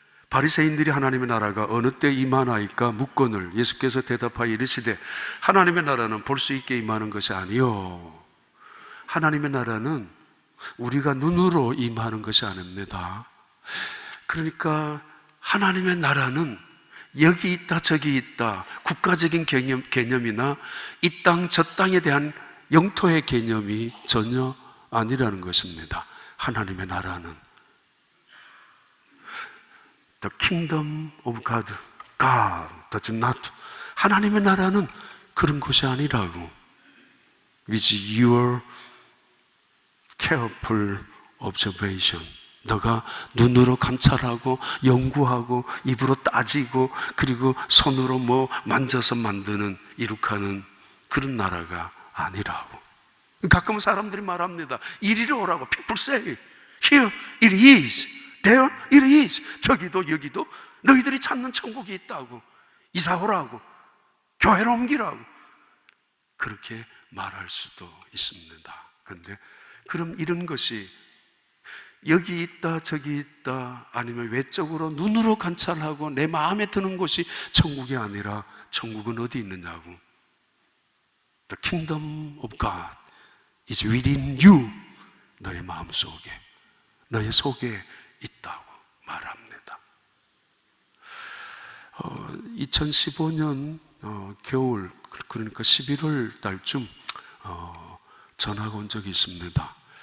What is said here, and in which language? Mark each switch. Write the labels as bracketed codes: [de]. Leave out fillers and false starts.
[ko] 바리새인들이 하나님의 나라가 어느 때 임하나이까 묻거늘 예수께서 대답하여 이르시되 하나님의 나라는 볼 수 있게 임하는 것이 아니요 하나님의 나라는 우리가 눈으로 임하는 것이 아닙니다. 그러니까 하나님의 나라는 여기 있다 저기 있다 국가적인 개념이나 이 땅 저 땅에 대한 영토의 개념이 전혀 아니라는 것입니다. 하나님의 나라는 [en] The kingdom of God, God does not. [ko] 하나님의 나라는 그런 것이 아니라고. [en] With your careful observation. [ko] 너가 눈으로 관찰하고 연구하고 입으로 따지고 그리고 손으로 뭐 만져서 만드는 이룩하는 그런 나라가 아니라고. 가끔 사람들이 말합니다. 이리로 오라고. [en] People say, here it is, there it is. [ko] 저기도 여기도 너희들이 찾는 천국이 있다고. 이사 오라고. 교회로 옮기라고. 그렇게 말할 수도 있습니다. 그런데 그럼 이런 것이 여기 있다 저기 있다 아니면 외적으로 눈으로 관찰하고 내 마음에 드는 곳이 천국이 아니라 천국은 어디 있느냐고. [en] The kingdom of God is within you. [ko] 너의 마음속에 너의 속에 있다고 말합니다. 2015년 겨울 그러니까 11월 달쯤 전화가 온 적이 있습니다.